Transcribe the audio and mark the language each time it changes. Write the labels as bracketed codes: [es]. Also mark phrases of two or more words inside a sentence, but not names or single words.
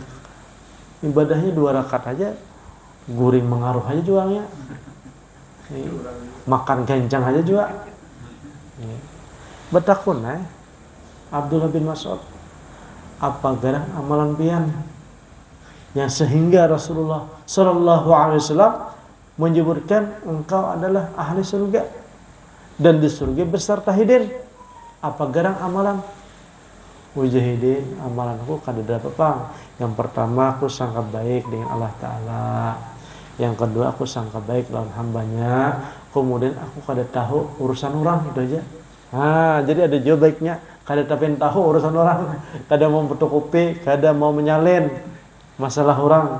[bjn] Ibadahnya 2 rakaat aja, guring mengaruh aja jualnya. Ya. Makan kencang aja juga. Ya. Betakun Abdullah bin Mas'ud, apa garang amalan pian yang sehingga Rasulullah [ar] صلى الله عليه وسلم [bjn] menyebutkan engkau adalah ahli surga dan di surga beserta hidin. Apa garang amalan? Mujahidin, amalanku kada dapat pang. Yang pertama aku sangka baik dengan Allah Ta'ala. Yang kedua aku sangka baik lawan hambanya. Kemudian aku kada tahu urusan orang, itu aja. Jadi ada juga baiknya kada tahu urusan orang, kada mau fotokopi, kada mau menyalin masalah orang.